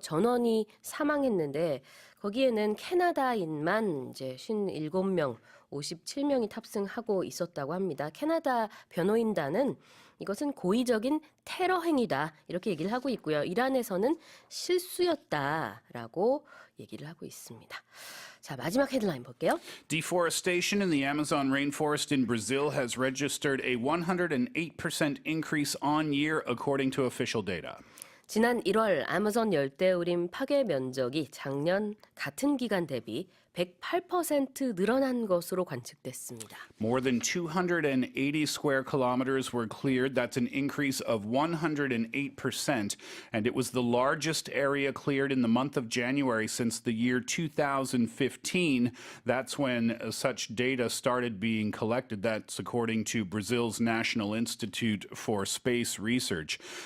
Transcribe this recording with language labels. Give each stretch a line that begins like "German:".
Korean: 전원이 사망했는데 거기에는 캐나다인만 이제 57명, 57명이 탑승하고 있었다고 합니다. 캐나다 변호인단은 이것은 고의적인 테러 행위다 이렇게 얘기를 하고 있고요. 이란에서는 실수였다라고 얘기를 하고 있습니다. 자, 마지막 헤드라인 볼게요.
English: Deforestation in the Amazon rainforest in Brazil has registered a 108% increase on year, according to official data.
Korean: 지난 1월 아마존 열대우림 파괴 면적이 작년 같은 기간 대비 108% 늘어난 것으로 관측됐습니다.
English: More than 280 square kilometers were cleared. That's an increase of 108%. And it was the largest area cleared in the month of January since the year 2015. That's when such data started being collected. That's according to Brazil's National Institute for Space Research.